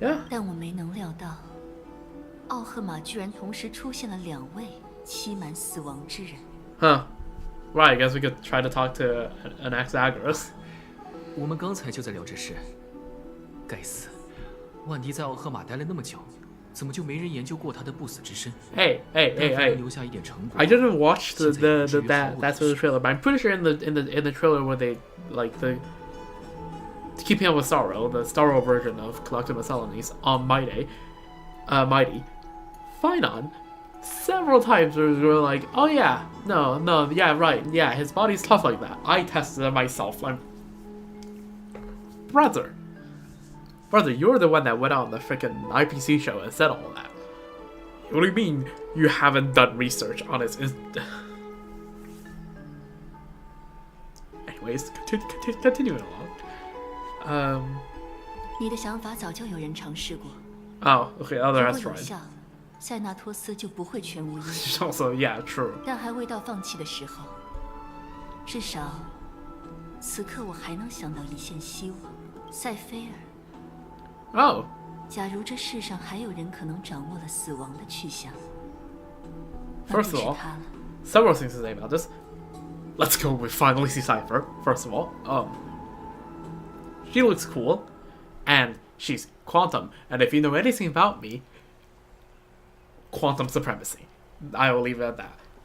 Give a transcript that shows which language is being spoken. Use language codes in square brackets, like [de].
[zh] 但我没能料到，奥赫玛居然同时出现了2位欺瞒死亡之人。 Huh. [en] Right, I guess we could try to talk to an ex-Agorist. [zh] 我们刚才就在聊这事。该死，万迪在奥赫玛待了那么久，怎么就没人研究过他的不死之身？ [en] Hey. [zh] 留下一点成果。 [en] I didn't watch that's the trailer, but I'm pretty sure in the trailer where they like the Keeping Up with Sorrow, the Starro version of Collective Miscellanies on Mighty, Finon, several times we were like, oh yeah, no, yeah, right, yeah, his body's tough like that. I tested it myself. Brother, you're the one that went out on the freaking IPC show and said all that. What do you mean you haven't done research on it? Anyways, continuing along. [zh] 你的想法早就有人尝试过。 [en] Oh, okay, other has [zh] 如果有 [en] tried. [zh] 效，塞纳托斯就不会全无因。 [en] Also, yeah, true. [zh] 但还未到放弃的时候。至少，此刻我还能想到一线希望。塞菲尔。 Oh. 假如这世上还有人可能掌握了死亡的去向， [en] First of all, several things to say about this. Let's go. We finally see Cypher. First of all, she looks cool, and she's quantum. And if you know anything about me, quantum supremacy. I will leave it at that.